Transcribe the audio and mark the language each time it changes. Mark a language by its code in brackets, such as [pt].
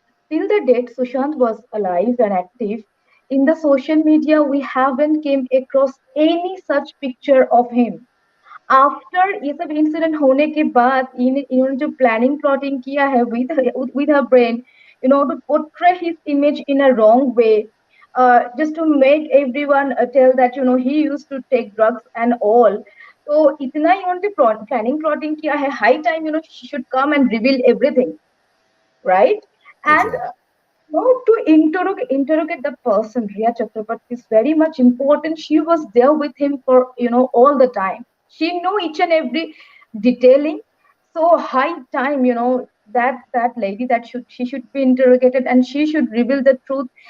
[en] till the date Sushant was alive and active, in the social media we haven't came across any such picture of him. [hi] After ये सब incident होने के बाद इन्होंने जो planning plotting किया है [en] with her brain, to portray his image in a wrong way, just to make everyone tell that he used to take drugs and all. [hi] तो इतना इन्होंने प्लानिंग प्लॉटिंग किया है, [en] High time she should come and reveal everything, right? And Exactly. no, to interrogate the person, Rhea Chakraborty is very much important. She was there with him for all the time. She knew each and every detailing. So high time, that lady that she should be interrogated and she should reveal the truth.